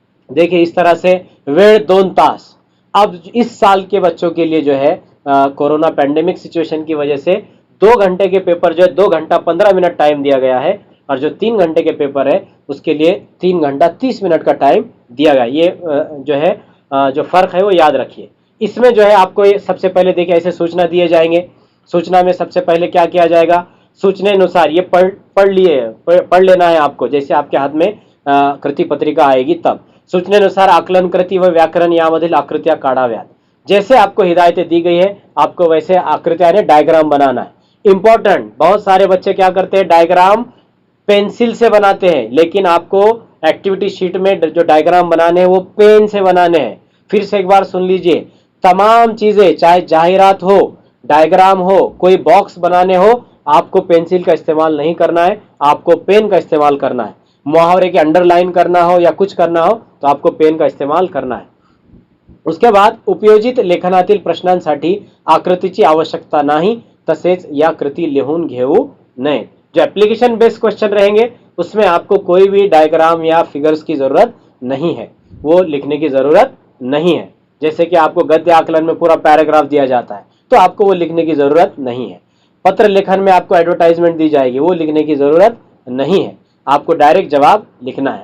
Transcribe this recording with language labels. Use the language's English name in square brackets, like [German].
[Hindi] देखिए इस तरह से [Marathi] वेळ 2 तास। [Hindi] अब इस साल के बच्चों के लिए जो है कोरोना पैंडेमिक सिचुएशन की वजह से 2 घंटे के पेपर जो है 2 घंटा 15 मिनट टाइम दिया गया है, और जो 3 घंटे के पेपर है उसके लिए 3 घंटा 30 मिनट का टाइम दिया गया। ये जो है जो फर्क है वो याद रखिए। इसमें जो है आपको ये सबसे पहले देखिए ऐसे सूचना दिए जाएंगे। सूचना में सबसे पहले क्या किया जाएगा, सूचना अनुसार ये पढ़ लेना है आपको, जैसे आपके हाथ में कृति पत्रिका आएगी तब। [Marathi] सूचनेनुसार आकलन कृती व व्याकरण यामधील आकृत्या काढाव्यात। [Hindi] जैसे आपको हिदायतें दी गई है आपको वैसे आकृतियां यानी डायग्राम बनाना है। इंपॉर्टेंट, बहुत सारे बच्चे क्या करते हैं डायग्राम पेंसिल से बनाते हैं, लेकिन आपको एक्टिविटी शीट में जो डायग्राम बनाने हैं वो पेन से बनाने हैं। फिर से एक बार सुन लीजिए, तमाम चीजें चाहे जाहिरात हो, डायग्राम हो, कोई बॉक्स बनाने हो, आपको पेंसिल का इस्तेमाल नहीं करना है, आपको पेन का इस्तेमाल करना है। मुहावरे के अंडरलाइन करना हो या कुछ करना हो तो आपको पेन का इस्तेमाल करना है। उसके बाद [Marathi] उपयोजित लेखनातील प्रश्नांसाठी आकृतीची आवश्यकता नाही, तसेच या कृती लिहून घेऊ नये। [Hindi] जो एप्लीकेशन बेस्ड क्वेश्चन रहेंगे उसमें आपको कोई भी डायग्राम या फिगर्स की जरूरत नहीं है, वो लिखने की जरूरत नहीं है। जैसे कि आपको गद्य आकलन में पूरा पैराग्राफ दिया जाता है तो आपको वो लिखने की जरूरत नहीं है। पत्र लेखन में आपको एडवर्टाइजमेंट दी जाएगी, वो लिखने की जरूरत नहीं है, आपको डायरेक्ट जवाब लिखना है।